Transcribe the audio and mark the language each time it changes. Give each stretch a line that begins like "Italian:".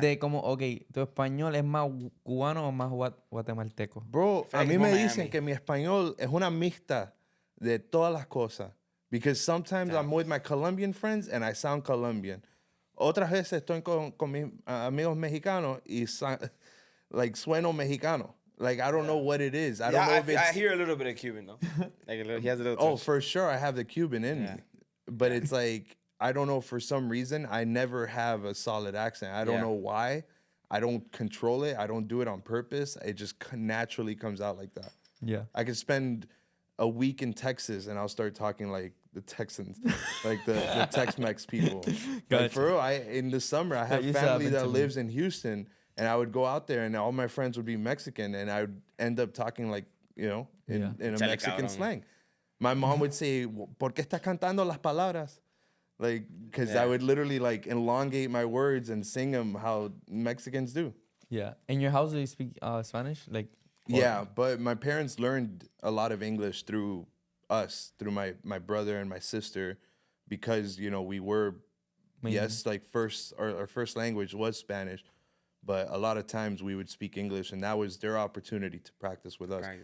Spanish: De como, ok, ¿tu español es más cubano o más guatemalteco? Bro, a mí me Miami. dicen que mi español es una mixta de todas las cosas.
English: Because sometimes I'm with my Colombian friends and I sound Colombian.
Spanish: Otras veces estoy con mis amigos mexicanos y like sueno mexicano.
English: Like I don't know what it is. I don't know if it's... I hear a little bit of Cuban though. Like he has a little touch. Oh, for sure I have the Cuban in me. But it's like, I don't know, for some reason, I never have a solid accent. I don't know why. I don't control it. I don't do it on purpose. It just naturally comes out like that. Yeah. I could spend a week in Texas and I'll start talking like the Texans, like the Tex-Mex people. Gotcha. Like for real, in the summer, I have family that lives in Houston, and I would go out there and all my friends would be Mexican, and I would end up talking like, you know, in a Mexican slang. My mom would say,
Spanish: ¿por qué estás cantando las palabras?
English: Like, because I would literally like elongate my words and sing them how Mexicans do. Yeah. In your house, do you speak Spanish? Like. Yeah, but my parents learned a lot of English through us, through my brother and my sister, because, you know, we were, like our first language was Spanish, but a lot of times we would speak English, and that was their opportunity to practice with us.